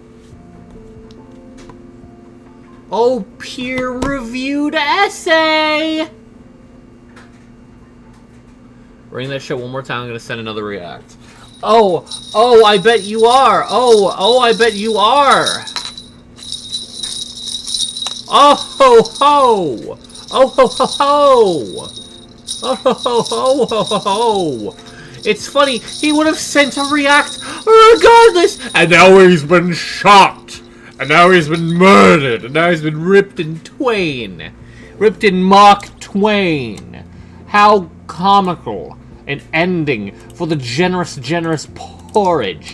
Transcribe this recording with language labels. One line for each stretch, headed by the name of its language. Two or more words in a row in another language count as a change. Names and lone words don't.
English: Oh, peer-reviewed essay! Ring that shit one more time, I'm gonna send another react. Oh, I bet you are! I bet you are! Oh ho ho! Oh ho ho ho! Oh ho ho ho ho ho ho! It's funny, he would have sent a react regardless! And now he's been shot! And now he's been murdered! And now he's been ripped in twain! Ripped in Mach Twain! How comical an ending for the generous porridge.